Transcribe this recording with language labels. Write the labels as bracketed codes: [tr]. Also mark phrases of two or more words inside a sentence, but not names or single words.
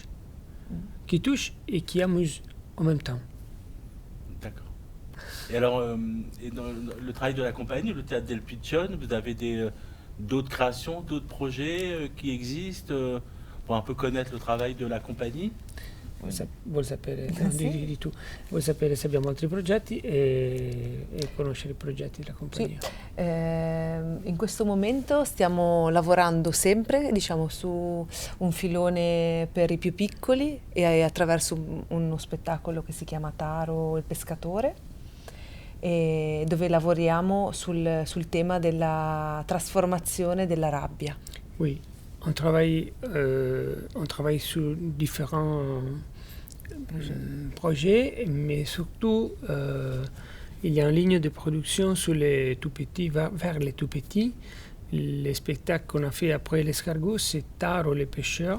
[fr] Qui touche et qui amuse en même temps. D'accord. Et alors, dans le travail de la compagnie, le Théâtre del Piccione, vous avez d'autres créations, d'autres projets qui existent pour un peu connaître le travail de la compagnie? [it] Vuol sapere di tu. Vuoi sapere se abbiamo altri progetti e conoscere i progetti della compagnia? Sì. In questo momento stiamo lavorando sempre, diciamo, su un filone per i più piccoli e attraverso uno spettacolo che si chiama Taro il pescatore, dove lavoriamo sul tema della trasformazione della rabbia. [fr] Oui. On travaille sur différents projets, mais surtout il y a une ligne de production sur les tout petits, vers les tout petits. Les spectacles qu'on a fait après l'escargot, c'est Taro les pêcheurs.